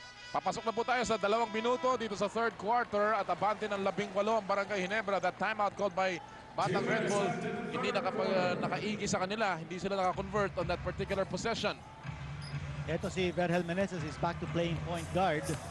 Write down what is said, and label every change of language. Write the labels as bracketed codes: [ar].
[tl] Papasok na po tayo sa 2 minuto dito sa third quarter at abante ng 18 ang Barangay Ginebra. [en] That timeout called by Batang Red Bull. [tl] Hindi nakaigi sa kanila. Hindi sila nakakonvert [en] on that particular possession. [tl] Ito si [en] Vergel Meneses is back to playing point guard.